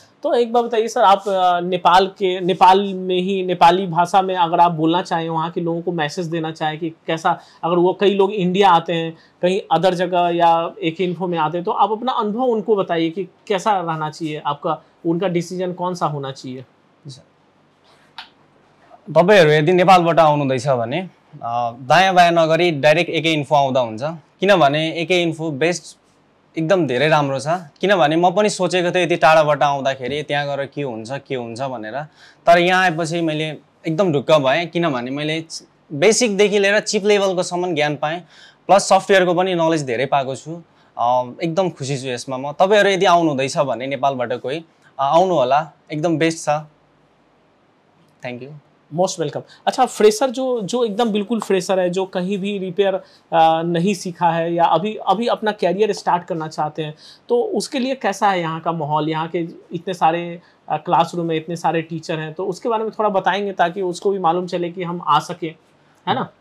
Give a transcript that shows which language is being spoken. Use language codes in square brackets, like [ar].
[hi] तो एक बार बताइए सर, आप नेपाल में ही नेपाली भाषा में अगर आप बोलना चाहें, वहाँ के लोगों को मैसेज देना चाहें कि कैसा, अगर वो कई लोग इंडिया आते हैं, कहीं अदर जगह या AK इन्फो में आते हैं, तो आप अपना अनुभव उनको बताइए कि कैसा रहना चाहिए आपका, उनका डिसीजन कौन सा होना चाहिए? [ne] तपाईँहरू यदि नेपालबाट आउनुहुँदैछ भने दायाँ बायाँ नगरी डाइरेक्ट AK इन्फो आउँदा हुन्छ, किनभने AK इन्फो बेस्ट एकदम धेरै राम्रो छ। किनभने म पनि सोचेको थिएँ यति टाढाबाट आउँदाखेरि त्यहाँ गएर के हुन्छ भनेर, तर यहाँ आएपछि मैले एकदम ढुक्क भएँ, किनभने मैले बेसिकदेखि लिएर चिप लेभलको सम्म ज्ञान पाएँ, प्लस सफ्टवेयरको पनि नलेज धेरै पाएको छु। एकदम खुसी छु यसमा म। तपाईँहरू यदि आउनुहुँदैछ भने नेपालबाट कोही आउनु होला, एकदम बेस्ट छ। [en] Thank you, most welcome. [hi] अच्छा, फ्रेशर जो एकदम बिल्कुल फ्रेशर है, जो कहीं भी रिपेयर नहीं सीखा है या अभी अपना कैरियर स्टार्ट करना चाहते हैं, तो उसके लिए कैसा है यहाँ का माहौल? यहाँ के इतने सारे क्लासरूम में इतने सारे टीचर हैं, तो उसके बारे में थोड़ा बताएंगे ताकि उसको भी मालूम चले कि हम आ सके, है ना?